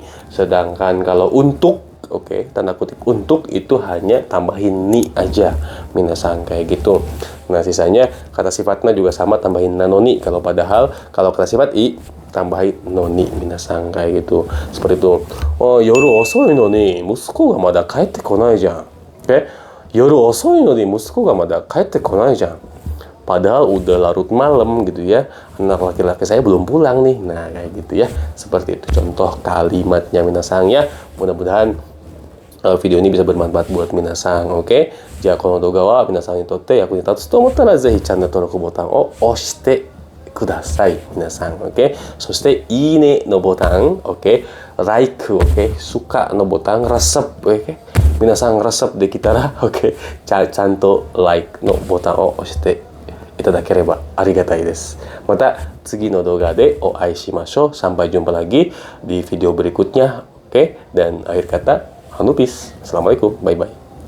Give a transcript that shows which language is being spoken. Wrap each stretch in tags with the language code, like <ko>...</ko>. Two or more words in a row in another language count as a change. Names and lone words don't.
<id>Sedangkan kalau untuk, oke, tanda kutip untuk itu hanya tambahin ni aja minasang, kayak gitu. Nah, sisanya kata sifatnya juga sama, tambahin nanoni kalau padahal. Kalau kata sifat i tambahin noni minasang, kayak gitu. Seperti itu.</id> <ja>Oh, 夜遅いのに息子がまだ帰ってこないじゃん. Oke. 夜遅いのに息子がまだ帰ってこないじゃん.</ja> <id>padahal udah larut malam gitu ya, anak laki-laki saya belum pulang nih. Nah kayak gitu ya, seperti itu contoh kalimatnya minasang ya. Mudah-mudahan video ini bisa bermanfaat buat minasang, oke?</id> <ja>じゃあこの動画は皆さんにとって役に立つと思ったらぜひチャンネル登録ボタンを押してください皆さん、oke? そしていいねのボタン、oke? Like, oke? Suka のボタン、</ja> <id>resep, oke?</id> <ja>皆さんresepできたら、oke? ちゃんと like のボタンを押していただければありがたいです。また次の動画でお会いしましょう。</ja> <id>Sampai jumpa lagi di video berikutnya, oke? Dan akhir kata, Hanupis. Assalamualaikum. Bye-bye.</id>